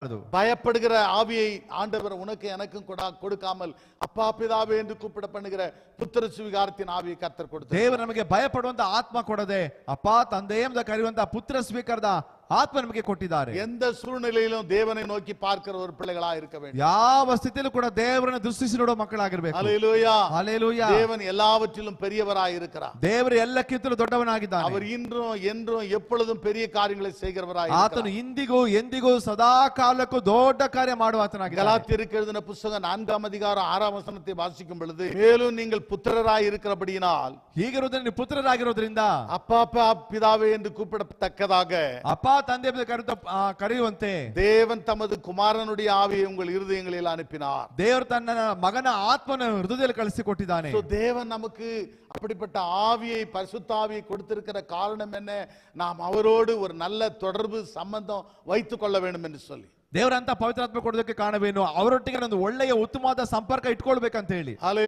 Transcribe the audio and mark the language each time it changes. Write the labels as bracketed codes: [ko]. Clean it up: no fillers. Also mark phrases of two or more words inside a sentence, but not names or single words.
[ta] பயப்படுகிற ஆவியை ஆண்டவர் உனக்கு எனக்கும் கொடுக்காமல் அப்பா பிதாவே என்று கூப்பிட பண்ணுகிற [kn] ಪುತ್ರ ಸ್ವೀಕಾರತಿನ ಆವಿಯ ಕರ್ತರು ಕೊಡ್ತಾರೆ. ದೇವರು ನಮಗೆ ಭಯಪಡುವಂತ ಆತ್ಮ ಕೊಡದೆ ಅಪ್ಪ ತಂದೆ ಎಂಬ ಕರೆಯುವಂತ ಪುತ್ರ ಸ್ವೀಕಾರದ ಆತ್ಮ ನಮಗೆ ಕೊಟ್ಟಿದ್ದಾರೆ. [ta] எந்த சூழ்நிலையிலும் தேவனை நோக்கி பார்க்கிற ஒரு பிள்ளைகளா இருக்க வேண்டும். [kn] ಯಾವ ಸ್ಥಿತಿಯಲ್ಲೂ ಕೂಡ ದೇವರನ್ನು ದೃಷ್ಟಿಸಿ ನೋಡುವ ಮಕ್ಕಳಾಗಿರಬೇಕು. [ta] ஹல்லேலூயா ஹல்லேலೂயா. தேவன் எல்லாவற்றிலும் பெரியவராய் இருக்கிறார். [kn] ದೇವರು ಎಲ್ಲಕ್ಕಿಂತಲೂ ದೊಡ್ಡವನಾಗಿದ್ದಾನೆ. [ta] அவர் இன்றும் என்றும் எப்பொழுதும் பெரிய காரியங்களை செய்கிறவராய் இருக்கிறார். [kn] ಆತನು ಇಂದಿಗೂ ಎಂದಿಗೂ ಸದಾ ಕಾಲಕ್ಕೂ ದೊಡ್ಡ ಕಾರ್ಯ ಮಾಡುವ ಆತನಾಗಿದ್ದಾನೆ. [ta] ಗಲಾತ್ಯರಿಗೆ எழுதின புத்தகம் 4ஆம் அதிகாரம் 6ஆம் வசனத்தை வாசிக்கும் பொழுது மேலும் நீங்கள் புத்திரராய் இருக்கிறபடியினால் [kn] ಹೀಗಿರುವುದರಿಂದ ನೀವು ಪುತ್ರರಾಗಿರೋದ್ರಿಂದ [ta] அப்பா பிதாவே என்று கூப்பிடத்தக்கதாக [kn] ಅಪ್ಪ ತಂದೆ ಕರೆಯುವಂತೆ [ta] தேவன் தமது குமாரனுடைய ஆவியை உங்கள் இருதயங்களில் அனுப்பினார். [kn] ದೇವರು ತನ್ನ ಮಗನ ಆತ್ಮನ ಹೃದಯದಲ್ಲಿ ಕಳಿಸಿಕೊಟ್ಟಿದ್ದಾನೆ. [ta] தேவன் நமக்கு அப்படிப்பட்ட ஆவியை பரிசுத்த ஆவியை கொடுத்திருக்கிற காரணம் என்ன? நாம் அவரோடு ஒரு நல்ல தொடர்பு சம்பந்தம் வைத்துக் கொள்ள வேண்டும் என்று சொல்லி [kn] ದೇವರಂತ ಪವಿತ್ರಾತ್ಮ ಕೊಡೋದಕ್ಕೆ ಕಾರಣವೇನು? ಅವರೊಟ್ಟಿಗೆ ಒಂದು ಒಳ್ಳೆಯ ಉತ್ತಮವಾದ ಸಂಪರ್ಕ ಇಟ್ಕೊಳ್ಬೇಕಂತ ಹೇಳಿ.